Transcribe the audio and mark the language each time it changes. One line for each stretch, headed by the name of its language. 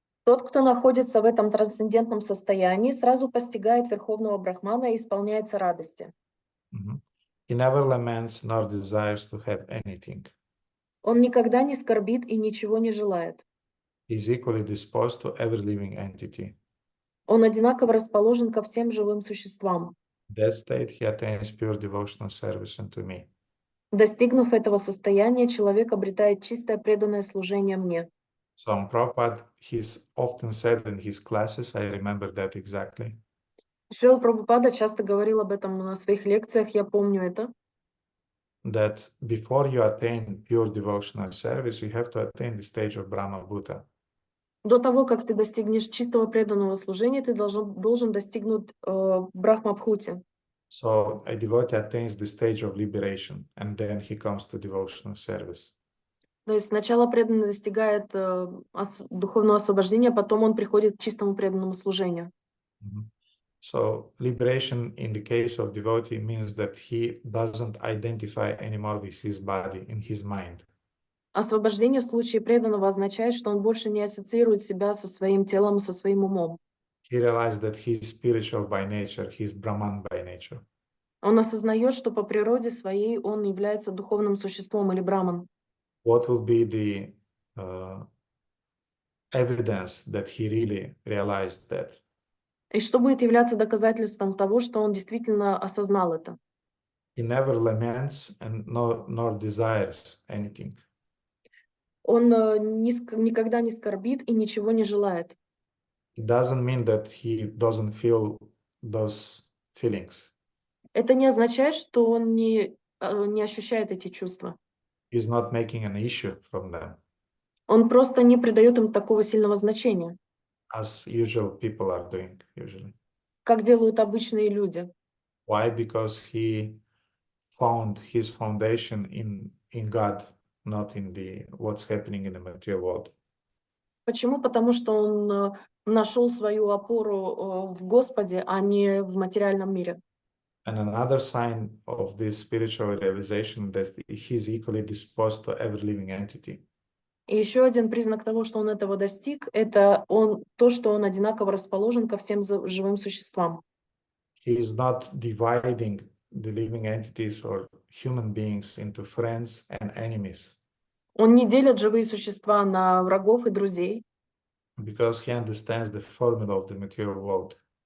Russian: тот, кто находится в этом трансцендентном состоянии, сразу постигает Верховного Брахмана и исполняется радости.
English: He never laments nor desires to have anything.
Russian: Он никогда не скорбит и ничего не желает.
English: He is equally disposed to every living entity.
Russian: Он одинаково расположен ко всем живым существам.
English: In that state, he attains pure devotional service unto me.
Russian: Достигнув этого состояния, человек обретает чистое преданное служение мне.
English: So Prabhupada, he's often said in his classes, I remember that exactly,
Russian: Шрила Прабхупада часто говорил об этом на своих лекциях, я помню это,
English: that before you attain pure devotional service, you have to attain the stage of Brahma Bhuta.
Russian: до того, как ты достигнешь чистого преданного служения, ты должен достигнуть Брахма-бхути.
English: So a devotee attains the stage of liberation, and then he comes to devotional service.
Russian: То есть сначала преданный достигает духовного освобождения, потом он приходит к чистому преданному служению.
English: So liberation in the case of devotee means that he doesn't identify anymore with his body in his mind.
Russian: Освобождение в случае преданного означает, что он больше не ассоциирует себя со своим телом, со своим умом.
English: He realized that he is spiritual by nature, he is Brahman by nature.
Russian: Он осознает, что по природе своей он является духовным существом или браман.
English: What will be the evidence that he really realized that?
Russian: И что будет являться доказательством того, что он действительно осознал это?
English: He never laments and nor desires anything.
Russian: Он никогда не скорбит и ничего не желает.
English: It doesn't mean that he doesn't feel those feelings.
Russian: Это не означает, что он не ощущает эти чувства.
English: He's not making an issue from them,
Russian: Он просто не придает им такого сильного значения,
English: as usual people are doing usually.
Russian: как делают обычные люди.
English: Why? Because he found his foundation in God, not in what's happening in the material world.
Russian: Почему? Потому что он нашел свою опору в Господе, а не в материальном мире.
English: And another sign of this spiritual realization that he's equally disposed to every living entity.
Russian: И еще один признак того, что он этого достиг, это то, что он одинаково расположен ко всем живым существам.
English: He is not dividing the living entities or human beings into friends and enemies.
Russian: Он не делит живые существа на врагов и друзей,
English: Because he understands the formula of the material world.